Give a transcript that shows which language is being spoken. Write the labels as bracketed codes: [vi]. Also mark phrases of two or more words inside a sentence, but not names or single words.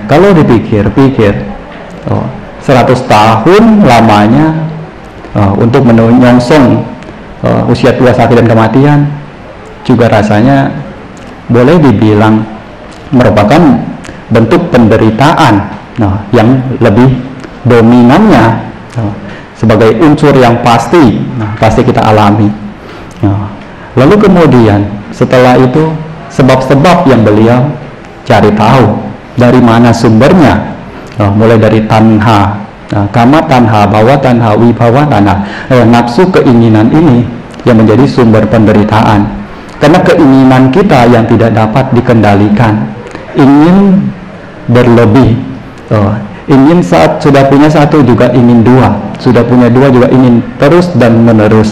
[id] Kalau dipikir-pikir 100 tahun lamanya untuk menyongsong usia tua, sakit, dan kematian juga rasanya boleh dibilang merupakan bentuk penderitaan yang lebih dominannya sebagai unsur yang pasti kita alami. Lalu kemudian setelah itu sebab-sebab yang beliau cari tahu dari mana sumbernya, mulai dari [pi] tanha, kama tanha, bawa tanha, wibawa tanha, [id] nafsu keinginan ini yang menjadi sumber penderitaan. Karena keinginan kita yang tidak dapat dikendalikan, ingin berlebih, ingin saat sudah punya satu juga ingin dua, sudah punya dua juga ingin terus dan menerus.